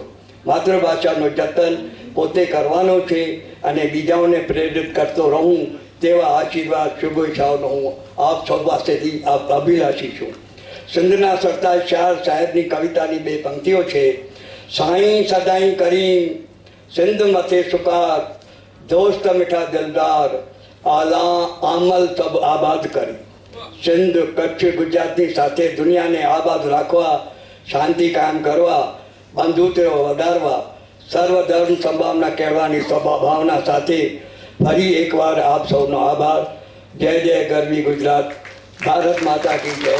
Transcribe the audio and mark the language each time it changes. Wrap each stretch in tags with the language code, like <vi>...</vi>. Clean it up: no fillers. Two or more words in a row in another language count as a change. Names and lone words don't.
<gu>માતૃભાષાનું જતન પોતે કરવાનો છે અને બીજાઓને પ્રેરિત કરતો રહું તેવા આશીર્વાદ, શુભેચ્છાઓનો હું આપ સૌ પાસેથી અભિલાષી છું. સિંધના સરતાજ શાહ સાહેબની કવિતાની 2 પંક્તિઓ છે.</gu> <sd>સાईं सदाई करीम सिंध मथे सुकार दोस्त मिठा दिलदार आला आमल सब आबाद કરી.</sd> <gu>સિંધ, કચ્છ, ગુજરાતની સાથે દુનિયાને આબાદ રાખવા, શાંતિ કાયમ કરવા, બંધુત્વ વધારવા, સર્વધર્મ સંભાવના કહેવાની ભાવના સાથે ફરી એકવાર આપ સૌનો આભાર. જય જય ગરવી ગુજરાત.</gu> <hi>भारत माता की जय.</hi>